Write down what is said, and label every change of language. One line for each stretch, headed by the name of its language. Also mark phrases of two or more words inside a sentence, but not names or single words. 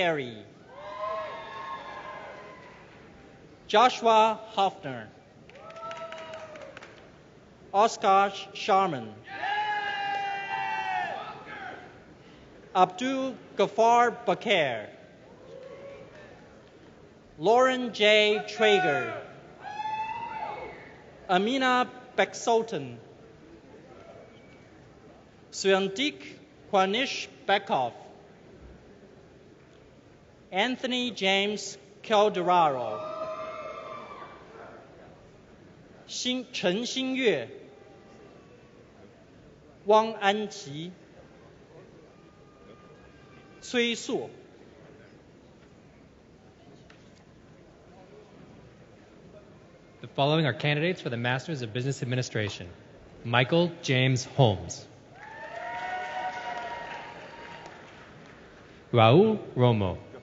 English: Carey、Joshua Hoffner、Oscar Sharman、Abdul Ghaffar Bakir、Lauren J. Traeger、Amina Beksultan、Suyandik Kwanish Bekov、 Anthony James Calderaro, 陈新月、汪安琪、崔硕。 The following are candidates for the Masters of Business Administration. Michael James Holmes. Raul Romo.